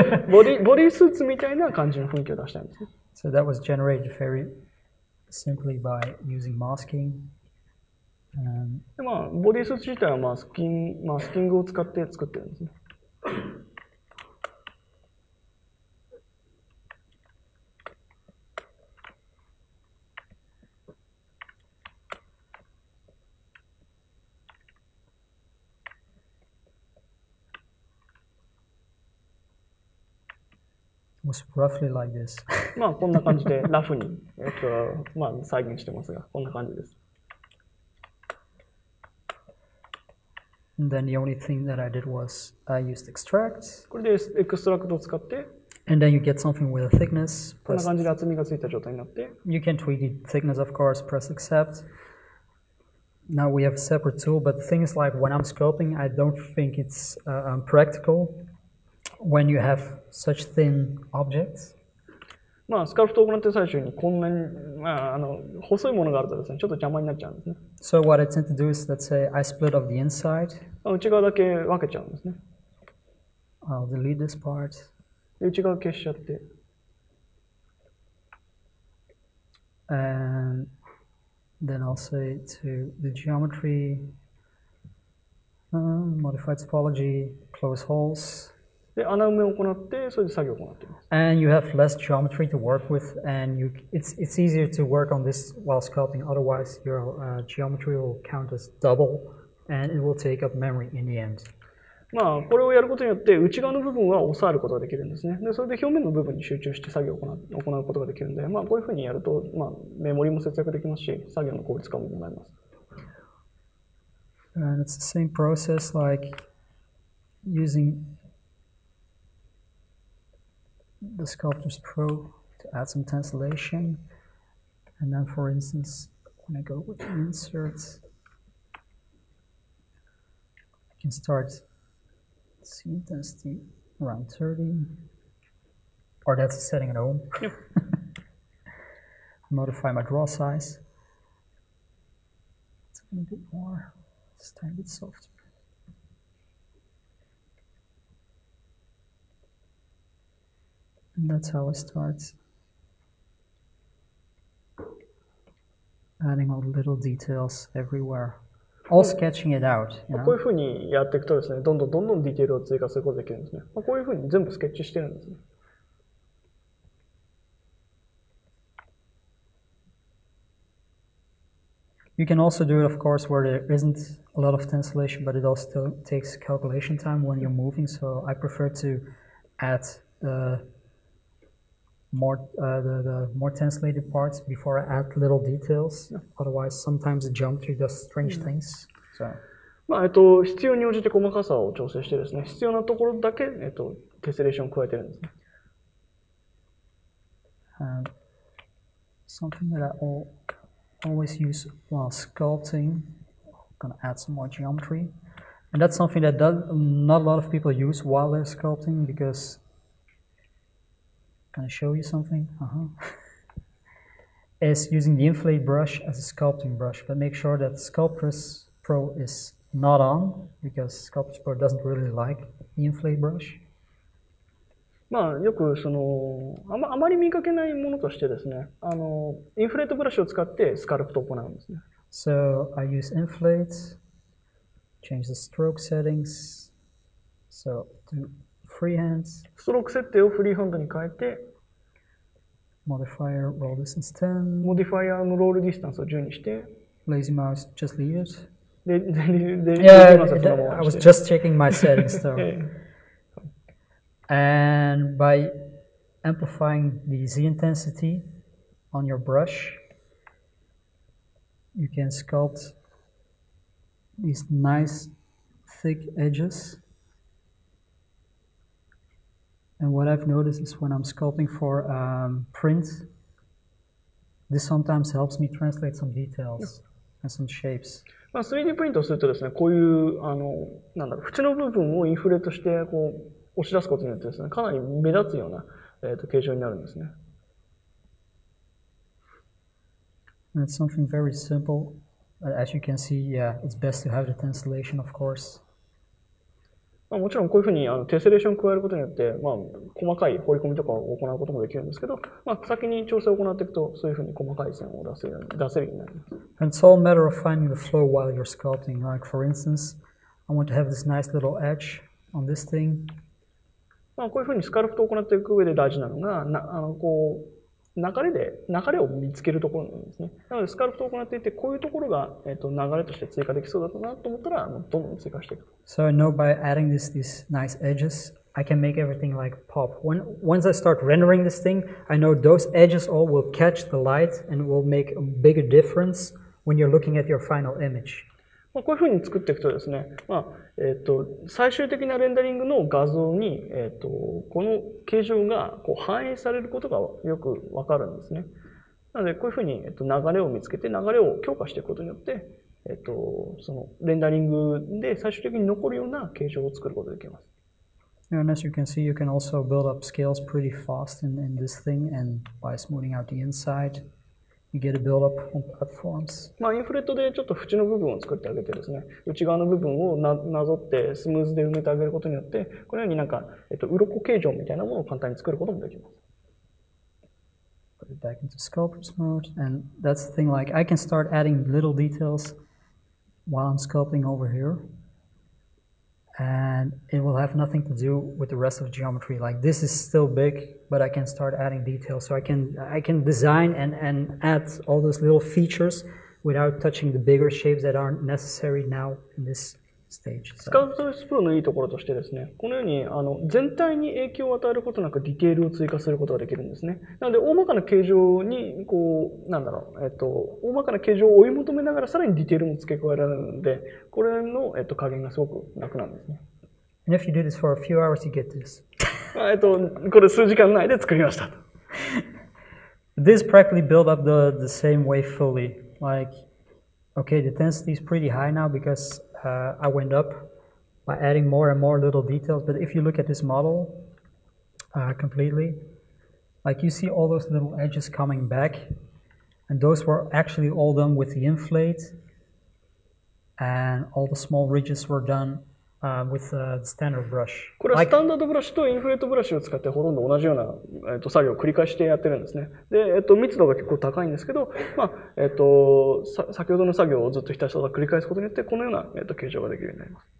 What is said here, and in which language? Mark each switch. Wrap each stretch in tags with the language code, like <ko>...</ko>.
<ja>ボディスーツみたいな感じの雰囲気を出したいんですね。</ja> <en>So that was generated very simply by using masking.</en> <ja>でまあ、ボディスーツ自体はマスキングを使って作ってるんですね。</ja> <en>Was roughly like this.</en> <ja>まあこんな感じでラフに、まあ、再現してますが、こんな感じです。</ja> <en>And then the only thing that I did was I used extract.</en> <ja>これでエクストラクトを使って、</ja> <en>And then you get something with a thickness.</en> <ja>こんな感じで厚みがついた状態になって、</ja> <en>You can tweak the thickness, of course, press accept. Now we have a separate tool, but the thing is, like when I'm sculpting, I don't think it's practical when you have such thin objects.</en> <ja>まあスカルプトを行って最初にこんなに、まあ、細いものがあるとですね、ちょっと邪魔になっちゃうんですね。</ja> <en>So what I tend to do is, let's say I split off the inside.</en> <ja>内側だけ分けちゃうんですね。</ja> <en>I'll delete this part.</en> <ja>で内側消しちゃって。</ja> <en>And then I'll say to the geometry, Modify topology, close holes.</en> <ja>で、穴埋めを行って、それで作業を行っています。</ja> <en>And you have less geometry to work with, and it's easier to work on this while sculpting. Otherwise, your geometry will count as double, and it will take up memory in the end.</en> <ja>まあ、これをやることによって、内側の部分は抑えることができるんですね。で、それで表面の部分に集中して作業を行うことができるんで、まあ、こういうふうにやると、まあ、メモリも節約できますし、作業の効率化も行います。</ja> <en>And it's the same process like using the Sculptors Pro to add some tessellation. And then, for instance, when I go with the inserts, I can start scene intensity around 30, or that's a setting at home. Yep. Modify my draw size. It's a bit more, it's a tiny bit softer. And that's how I start adding all the little details everywhere. All sketching it out.</en> <ja>こういうふうにやっていくとですね、どんどんディテールを追加することができるんですね。こういうふうに全部スケッチしてるんですね。</ja> <en>You can also do it, of course, where there isn't a lot of tessellation, but it also takes calculation time when you're moving. So I prefer to add the more tessellated parts before I add little details. Yeah. Otherwise, sometimes the geometry does strange things. So.</en> <ja>まあ必要に応じて細かさを調整してですね、必要なところだけテセレーションを加えてるんですね。</ja> <en>And something that I always use while sculpting. I'm gonna add some more geometry, and that's something that not a lot of people use while they're sculpting because. Can I show you something? Is using the inflate brush as a sculpting brush, but make sure that Sculptors Pro is not on because Sculptors Pro doesn't really like the inflate brush.</en> <ja>まあよくあまり見かけないものとしてですね、インフレートブラシを使ってスカルプトを行うんですね。</ja> <en>So I use inflate, change the stroke settings, so to freehands.</en> <ja>ストローク設定をフリーハンドに変えて、</ja> <en>Modifier roll distance 10.</en> <ja>モディファイアのロールディスタンスを10にして、</ja> <en>Lazy mouse, just leave it. Yeah, I was just checking my settings though. And by amplifying the Z intensity on your brush, you can sculpt these nice thick edges. And what I've noticed is when I'm sculpting for print, this sometimes helps me translate some details and some shapes.</en> <ja>まあ 3D プリントをするとですね、こういう縁の部分をインフレートして押し出すことによってですね、かなり目立つような形状になるんですね。</ja> <en>And it's something very simple. As you can see, yeah, it's best to have the tessellation, of course.</en> <ja>もちろんこういうふうにテセレーションを加えることによって、まあ、細かい彫り込みとかを行うこともできるんですけど、まあ、先に調整を行っていくと、そういうふうに細かい線を出せるようになります。</ja> <en>And it's all a matter of finding the flow while you're sculpting. Like for instance, I want to have this nice little edge on this thing.</en> <ja>まあ、こういうふうにスカルプトを行っていく上で大事なのが、流れを見つけるところなんですね。なので、スカルプトを行っていて、こういうところが、流れとして追加できそうだったなと思ったら、どんどん追加していく。</ja> <en>So I know by adding these nice edges, I can make everything like pop. Once I start rendering this thing, I know those edges all will catch the light and will make a bigger difference when you're looking at your final image.</en> <ja>こういうふうに作っていくとですね、最終的なレンダリングの画像に、この形状が反映されることがよくわかるんですね。なので、こういうふうに、流れを見つけて、流れを強化していくことによって、そのレンダリングで最終的に残るような形状を作ることができます。</ja> <en>And as you can see, you can also build up scales pretty fast in this thing, and by smoothing out the inside.You get a build-up on platforms.</en> <ja>まあインフレートでちょっと縁の部分を作ってあげてですね、内側の部分をなぞってスムーズで埋めてあげることによって、このように鱗形状みたいなものを簡単に作ることもできます。</ja> <en>Put it back into Sculptors mode, and that's the thing. Like I can start adding little details while I'm sculpting over here. and it will have nothing to do with the rest of geometry. Like this is still big, but I can start adding details. So I can design and add all those little features without touching the bigger shapes that aren't necessary now in this stage.</en> <ja>スカルプトスプロのいいところとしてですね、このように全体に影響を与えることなくディテールを追加することができるんですね。なので大まかな形状に大まかな形状を追い求めながらさらにディテールも付け加えられるので、これの加減がすごく楽なんですね。</ja> <en>And if you do this for a few hours, you get this.</en> <ja>これ数時間内で作りました。</ja> <en>This practically built up the same way fully. Like, okay, the intensity is pretty high now because I went up by adding more and more little details. But if you look at this model completely, like you see all those little edges coming back, and those were actually all done with the inflate, and all the small ridges were done with the standard brush.</en> <ja>これはスタンダードブラシとインフレートブラシを使ってほとんど同じような、作業を繰り返してやってるんですね。で、密度が結構高いんですけど、先ほどの作業をずっとひたすら繰り返すことによってこのような、形状ができるようになります。</ja>